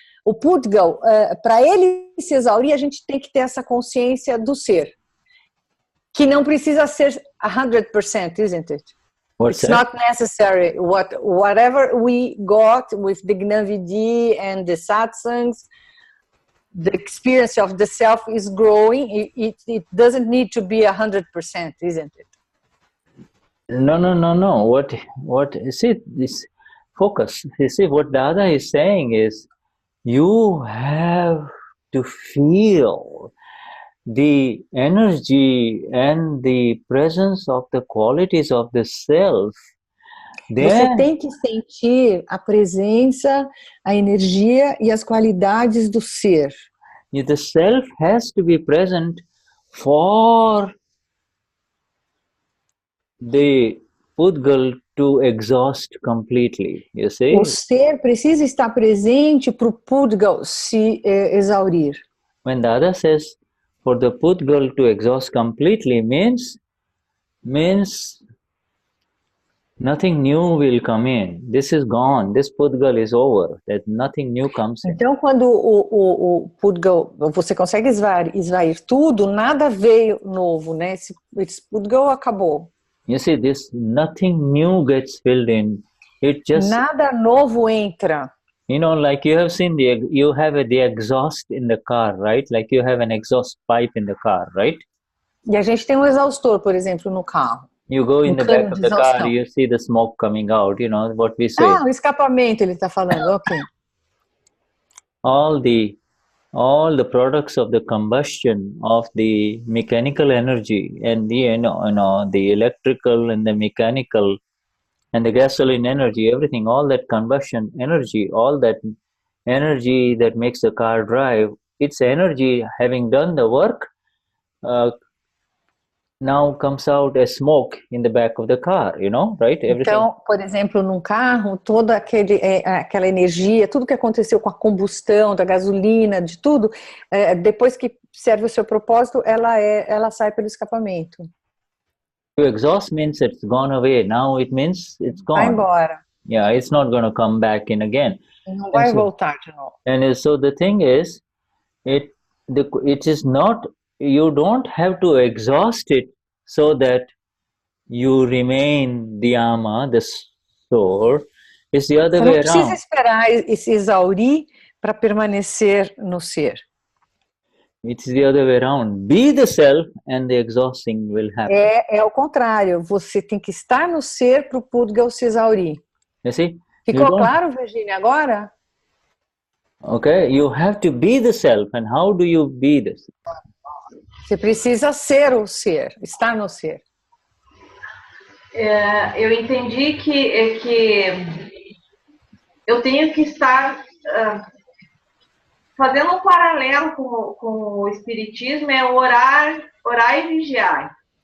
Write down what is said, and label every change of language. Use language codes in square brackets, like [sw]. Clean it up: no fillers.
[pt] O Pudgal, para ele se exaurir, a gente tem que ter essa consciência do ser. Que não precisa ser 100%, [en] isn't it? What's It's not necessary. Whatever we got with the Gnani and the satsangs, the experience of the self is growing. It doesn't need to be 100%, isn't it? No. What? You see, this focus. You see, what Dada is saying is, you have to feel the energy and the presence of the qualities of the self. [pt] Você tem que sentir a presença, a energia e as qualidades do ser. [en] The self has to be present for the Pudgal to exhaust completely, you see? [pt] O ser precisa estar presente para o Pudgal se exaurir. [en] When Dada says for the Pudgal to exhaust completely means nothing new will come in. This is gone. This Pudgal is over. That nothing new comes in. [pt] Então, quando o Pudgal, você consegue esvair tudo, nada veio novo, né? Esse Pudgal acabou. [en] You see, this nothing new gets filled in. It just [pt] nada novo entra. [en] You know, like you have seen you have the exhaust in the car, right? Like you have an exhaust pipe in the car, right? [pt] E a gente tem um exaustor, por exemplo, no carro. [en] You go in the back of the car, you see the smoke coming out, you know, what we say. [pt] O escapamento ele está falando, ok. [en] All the products of the combustion of the mechanical energy and the, the electrical and the mechanical and the gasoline energy, everything, all that combustion energy, all that energy that makes the car drive, its energy having done the work, now comes out as smoke in the back of the car, you know, right? Everything. [pt] Então, por exemplo, num carro, toda aquela energia, tudo que aconteceu com a combustão, da gasolina, de tudo, depois que serve o seu propósito, ela sai pelo escapamento. [en] To exhaust means it's gone away. Now it means it's gone. [pt] Vai embora. [en] Yeah, it's not going to come back in again. [pt] Não vai voltar de novo. [en] And so the thing is, it is not, you don't have to exhaust it so that you remain the ama, the soul. It's the other way around. [pt] Não precisa esperar e se exaurir para permanecer no ser. [en] It's the other way around. Be the self and the exhausting will happen. [pt] É o contrário. Você tem que estar no ser para o Pudgal se exaurir. [en] You see? [pt] Ficou claro, Virginia, agora? [en] Okay, you have to be the self. And how do you be this? [pt] Você precisa ser o ser, estar no ser. Eu entendi que eu tenho que estar fazendo um paralelo com o espiritismo, é orar e vigiar.